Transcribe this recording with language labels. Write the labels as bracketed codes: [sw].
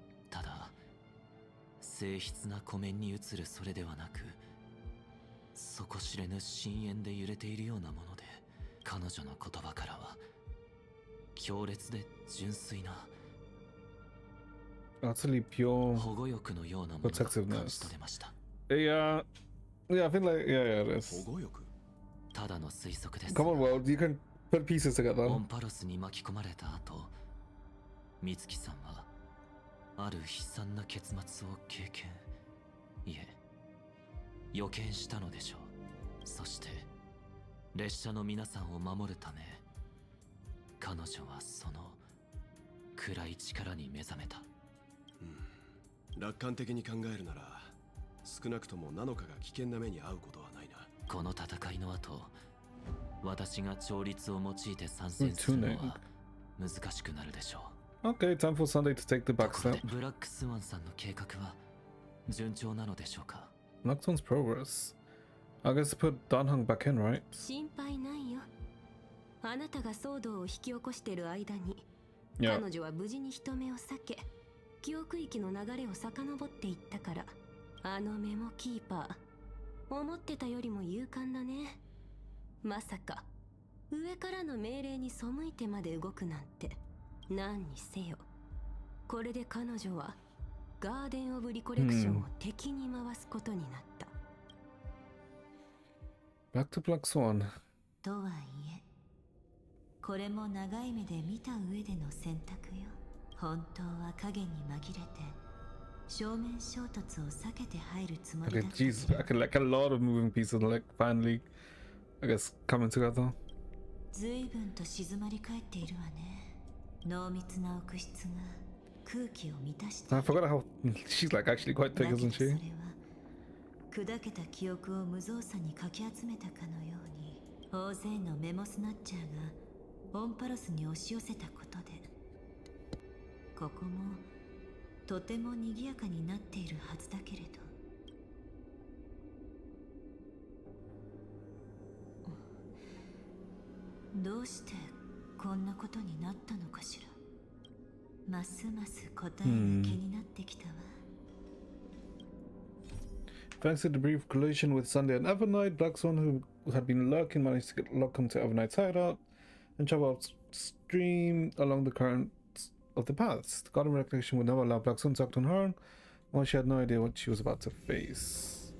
[ja] ただ静筆な湖面に映るそれではなく、底知れぬ深淵で揺れているようなもので、彼女の言葉からは強烈で純粋な [en] Utterly pure [ja] 保護欲のようなものが感じ取れました。 [en] Yeah, yeah, I feel like yeah, it is. [ja] 保護欲？ただの推測です。 [en] Come on, World, you can put pieces together. [ja] オンパロスに巻き込まれた後、美月さんはある悲惨な結末を経験、いえ予見したのでしょう。そして列車の皆さんを守るため、彼女はその暗い力に目覚めた。楽観的に考えるなら少なくともナノカが危険な目に遭うことはないな。この戦いの後、私が調律を用いて参戦するのは難しくなるでしょう。 [en] Okay, time for Sunday to take the back [ja] ところ [en] step. [ja] でブラックスワンさんの計画は順調なのでしょうか？ [en] Nocturne's progress. I guess put Danhang back in, right? [ja] 心配ないよ。あなたが騒動を引き起こしている間に、 [en] Yeah. [ja] 彼女は無事に人目を避け、記憶域の流れを遡っていったから。あのメモキーパー、思ってたよりも勇敢だね。まさか上からの命令に背いてまで動くなんて。何にせよ、これで彼女はガーデン・オブ・リコレクションを敵に回すことになった。 [en] Back to Black Swan. [ja] とはいえ、これも長い目で見た上での選択よ。本当は影に紛れて正面衝突を避けて入るつもりだ [en] Okay, [ja] った。 [en] Jesus, like a lot of moving pieces, like finally, I guess, coming together. [ja] 随分と静まり返っているわね。濃密な奥室が空気を満たしている。 [en] I forgot how she's like actually quite thick, isn't she? [ja] 砕けた記憶を無造作にかき集めたかのように、大勢のメモスナッチャーがオンパロスに押し寄せたことで、ここもとても賑やかになっているはずだけれど、どうしてこんなことになったのかしら。ますます答えが気になってきたわ。 [en] Thanks to the brief collision with Sunday and Evernight, Black Swan, who had been lurking, managed to get locked into Evernight's hideout and travel upstream along the currents of the paths. The Garden Recollection would never allow Black Swan to act on her own, while she had no idea what she was about to face.